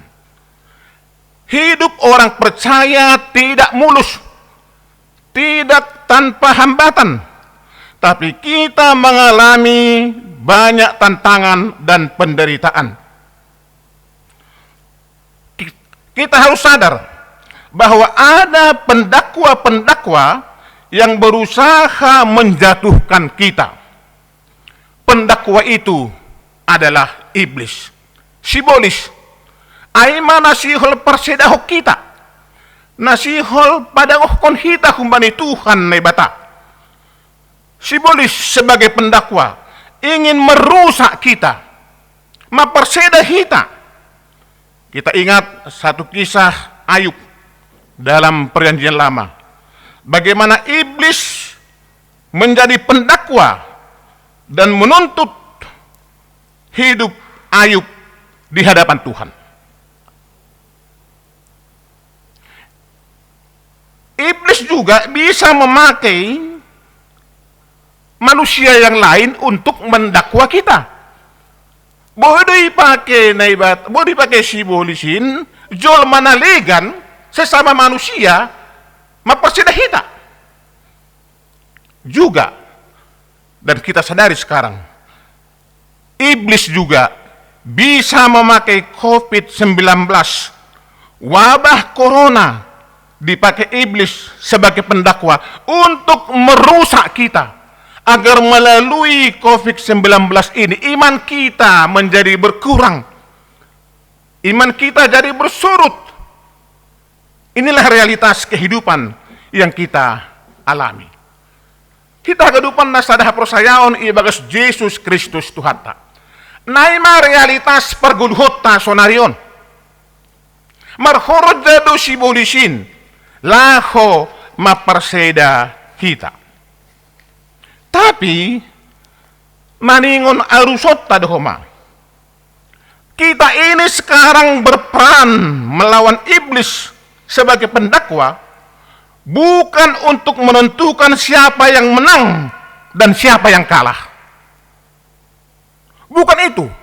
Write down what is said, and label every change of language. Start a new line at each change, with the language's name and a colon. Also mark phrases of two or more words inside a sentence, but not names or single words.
Indonesian: Hidup orang percaya tidak mulus, tidak tanpa hambatan, tapi kita mengalami banyak tantangan dan penderitaan. Kita harus sadar bahwa ada pendakwa-pendakwa yang berusaha menjatuhkan kita. Pendakwa itu adalah iblis.
Batak Simalungun: Simbolis, aima nasihol persedahok kita. Nasihol padangokon hita kumbani Tuhan na bata.
Indonesian: Simbolis sebagai pendakwa, ingin merusak kita, mempersedah kita. Kita ingat satu kisah Ayub dalam Perjanjian Lama. Bagaimana iblis menjadi pendakwa dan menuntut hidup Ayub di hadapan Tuhan. Iblis juga bisa memakai manusia yang lain untuk mendakwa kita. Boleh dipakai simbolisin,
Batak Simalungun: jol manalegan
Indonesian: sesama manusia mempersedah kita. Juga, dan kita sadari sekarang, iblis juga bisa memakai COVID-19, wabah corona, dipakai iblis sebagai pendakwa untuk merusak kita. Agar melalui COVID-19 ini iman kita menjadi berkurang. Iman kita jadi bersurut. Inilah realitas kehidupan yang kita alami. Kita kehidupan
Batak Simalungun: nasadah persayaon ibagas Yesus Kristus Tuhan ta. Naima realitas pergulhota sonarion. Marhorot jado simbolisin. Laho maperseda kita. Tapi maningon arusot tadhoma.
Indonesian: Kita ini sekarang berperan melawan iblis sebagai pendakwa bukan untuk menentukan siapa yang menang dan siapa yang kalah. Bukan itu.